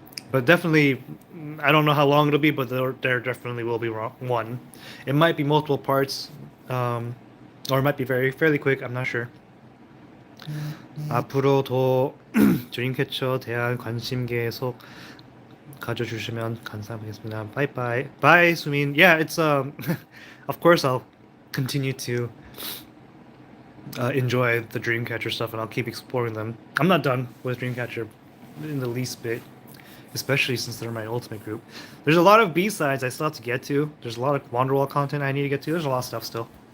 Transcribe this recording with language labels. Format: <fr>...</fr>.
<en>But definitely, I don't know how long it'll be, but there definitely will be one. It might be multiple parts, or it might be fairly quick. I'm not sure.</en> <ko>앞으로도 드림캐쳐 대한 관심 계속 가져주시면 감사하겠습니다.</ko> <en>Bye bye. Bye, Sumin. Yeah, it's of course I'll continue to enjoy the Dreamcatcher stuff, and I'll keep exploring them. I'm not done with Dreamcatcher in the least bit, especially since they're my ultimate group. There's a lot of B-sides I still have to get to. There's a lot of Wonderwall content I need to get to. There's a lot of stuff still.</en>